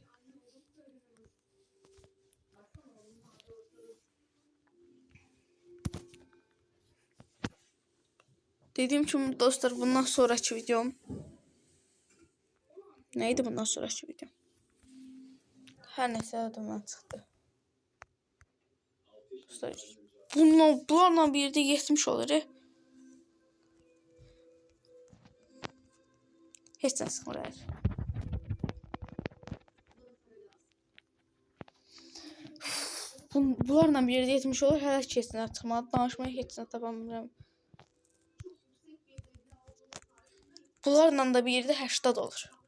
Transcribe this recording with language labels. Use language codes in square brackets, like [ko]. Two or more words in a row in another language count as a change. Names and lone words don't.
[tr] Dediğim için dostlar bundan sonraki videom. Neydi bundan sonraki videom? Her neyse adımdan çıktı. [az] Dostlar bunlarla bir yerde 70 olur. Heç nə sıxmır. Bunlarla bir yerde 70 olur. Hələ ki heç nə çıxmadı. Danışmaya heç nə tapamıram. Bunlarla da bir yerde 80 olur.